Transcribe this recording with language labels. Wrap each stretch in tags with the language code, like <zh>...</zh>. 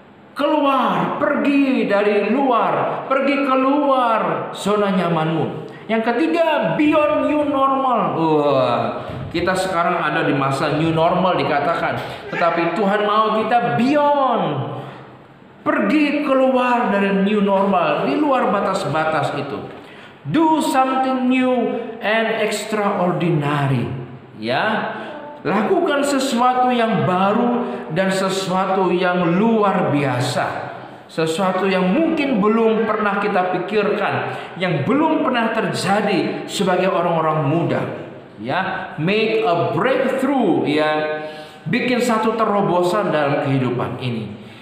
<id>Keluar, pergi dari luar, pergi keluar zona nyamanmu. Yang ketiga, beyond new normal. Kita sekarang ada di masa new normal dikatakan, tetapi Tuhan mau kita beyond. Pergi keluar dari new normal, di luar batas-batas itu.</id> <en>Do something new and extraordinary.</en> <id>Ya, lakukan sesuatu yang baru dan sesuatu yang luar biasa. Sesuatu yang mungkin belum pernah kita pikirkan, yang belum pernah terjadi sebagai orang-orang muda. Ya,</id> <en>make a breakthrough,</en> <id>ya. Bikin satu terobosan dalam kehidupan ini.</id>